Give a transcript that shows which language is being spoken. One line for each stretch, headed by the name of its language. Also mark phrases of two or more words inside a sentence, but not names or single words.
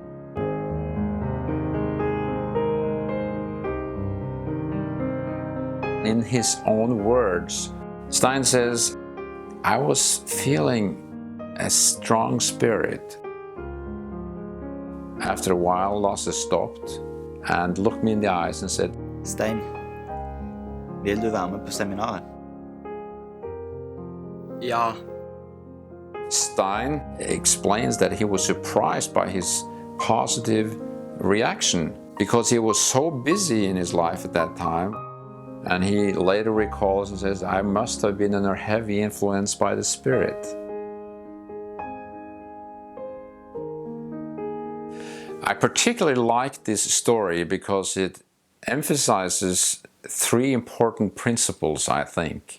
English: In his own words, Stein says, "I was feeling a strong spirit." After a while, Lasse stopped and looked me in the eyes and said,
Norwegian: "Stein, vil du være med på seminaret?" Ja.
English: Stein explains that he was surprised by his positive reaction because he was so busy in his life at that time. And he later recalls and says, "I must have been under heavy influence by the Spirit." I particularly like this story because it emphasizes 3 important principles, I think.